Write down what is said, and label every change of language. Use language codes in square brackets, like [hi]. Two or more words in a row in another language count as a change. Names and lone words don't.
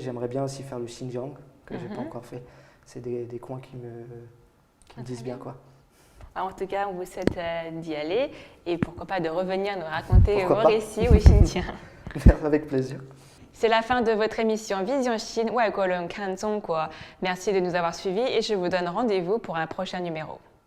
[fr] J'aimerais bien aussi faire le Xinjiang, que j'ai pas encore fait. C'est des coins qui me disent bien, quoi. En tout cas, on vous souhaite d'y aller et pourquoi pas de revenir nous raconter vos récits au Xinjiang. Avec plaisir. C'est la fin de votre émission Vision Chine, [zh] 外国人看中国. [fr] Merci de nous avoir suivis et je vous donne rendez-vous pour un prochain numéro.